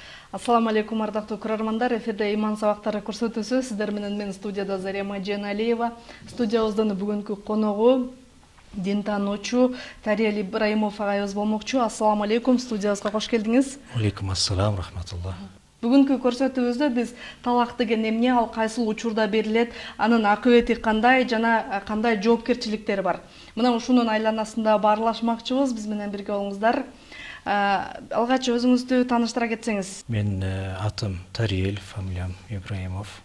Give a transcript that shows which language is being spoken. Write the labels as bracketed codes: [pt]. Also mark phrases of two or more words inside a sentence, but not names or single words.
[ar] السلام عليكم, [ky] ардактуу көрөрмандар. Эфирде иман сабактары көрсөтүүсү. Сиздер менен мен студияда Зарема Женалиева. Студиябыздын бүгүнкү коногу дин таануучу Тариел Ибраимов агайыбыз болмокчу. [ar] السلام عليكم, [ky] студиябызга кош келдиңиз. [ar] عليكم السلام، رحمة الله. [ky] Бүгүнкү көрсөтүүбүздө биз талак деген эмне, ал кайсыл учурда берилет, анын акыбети кандай жана кандай жоопкерчиликтер бар. Мына ушунун айланасында баарлашмакчыбыз. Биз менен бирге болуңуздар. Алгач өзүңүздү тааныштыра кетсеңиз. Мен атым Тариел, фамилиям Ибраимов.